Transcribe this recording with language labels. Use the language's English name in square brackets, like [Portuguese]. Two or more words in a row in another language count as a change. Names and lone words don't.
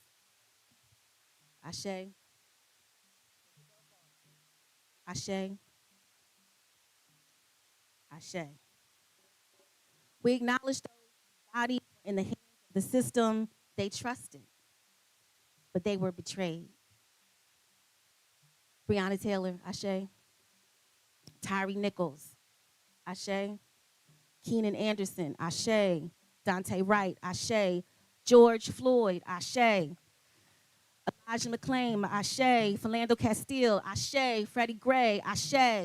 [English] Ashe, Ashe, Ashe. We acknowledge those whose bodies were in the hands of the system they trusted, but they were betrayed. Breonna Taylor, Ashe. Tyree Nichols, Ashe. Keenan Anderson, Ashe. Dante Wright, Ashe. George Floyd, Ashe. Elijah McClain, Ashe. Philando Castile, Ashe. Freddie Gray, Ashe.